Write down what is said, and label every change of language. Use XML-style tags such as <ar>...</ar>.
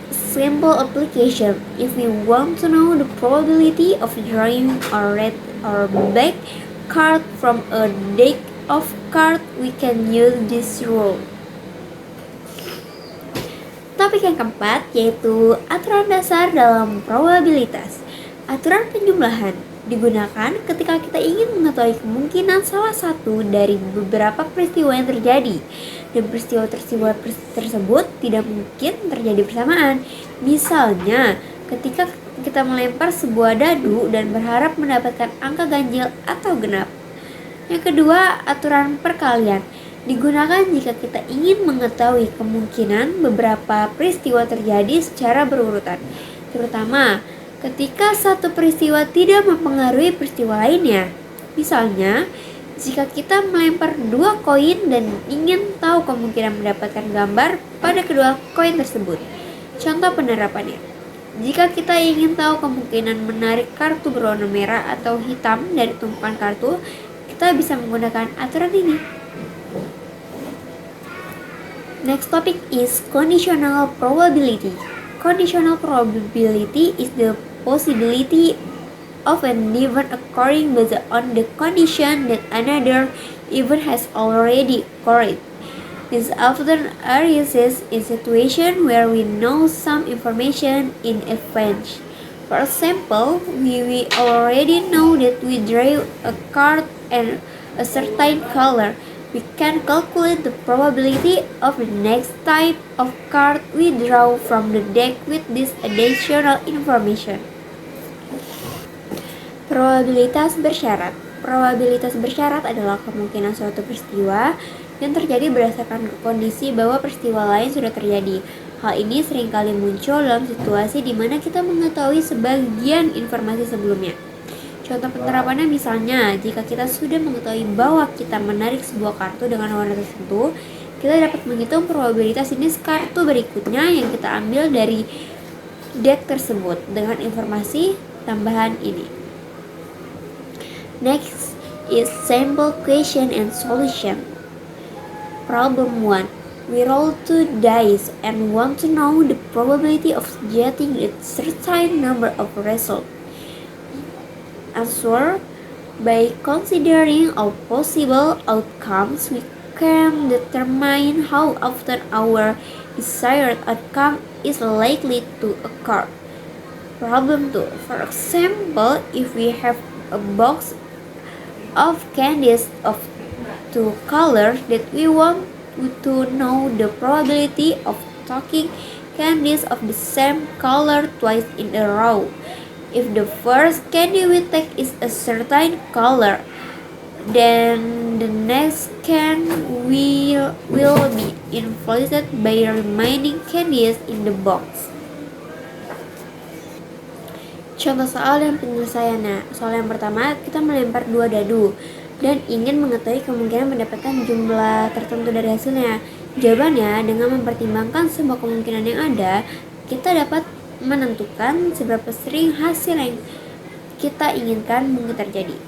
<en>Simple application. If we want to know the probability of drawing a red or black card from a deck of cards, we can use this rule.</en> <id>Topik yang keempat yaitu aturan dasar dalam probabilitas. Aturan penjumlahan digunakan ketika kita ingin mengetahui kemungkinan salah satu dari beberapa peristiwa yang terjadi, dan peristiwa tersebut tidak mungkin terjadi bersamaan. Misalnya, ketika kita melempar sebuah dadu dan berharap mendapatkan angka ganjil atau genap. Yang kedua, aturan perkalian digunakan jika kita ingin mengetahui kemungkinan beberapa peristiwa terjadi secara berurutan, terutama ketika satu peristiwa tidak mempengaruhi peristiwa lainnya. Misalnya, jika kita melempar dua koin dan ingin tahu kemungkinan mendapatkan gambar pada kedua koin tersebut. Contoh penerapannya. Jika kita ingin tahu kemungkinan menarik kartu berwarna merah atau hitam dari tumpukan kartu, kita bisa menggunakan aturan ini.</id> <en>Next topic is conditional probability. Conditional probability is the possibility of an event occurring based on the condition that another event has already occurred. This often arises in situations where we know some information in advance. For example, we already know that we draw a card and a certain color. We can calculate the probability of the next type of card we draw from the deck with this additional information.</en> <id>Probabilitas bersyarat. Probabilitas bersyarat adalah kemungkinan suatu peristiwa yang terjadi berdasarkan kondisi bahwa peristiwa lain sudah terjadi. Hal ini seringkali muncul dalam situasi di mana kita mengetahui sebagian informasi sebelumnya. Contoh penerapannya misalnya, jika kita sudah mengetahui bahwa kita menarik sebuah kartu dengan warna tertentu, kita dapat menghitung probabilitas jenis kartu berikutnya yang kita ambil dari deck tersebut dengan informasi tambahan ini.</id> <en>Next is sample question and solution. Problem 1. We roll 2 dice and want to know the probability of getting a certain number of results. Answer. By considering all possible outcomes, we can determine how often our desired outcome is likely to occur. Problem 2. For example, if we have a box of candies of two colors that we want to know the probability of taking candies of the same color twice in a row. If the first candy we take is a certain color, then the next can will be influenced by the remaining candies in the box.</en> <id>Contoh soal dan penyelesaiannya. Soal yang pertama, kita melempar 2 dadu dan ingin mengetahui kemungkinan mendapatkan jumlah tertentu dari hasilnya. Jawabannya, dengan mempertimbangkan semua kemungkinan yang ada, kita dapat menentukan seberapa sering hasil yang kita inginkan mungkin terjadi.</id>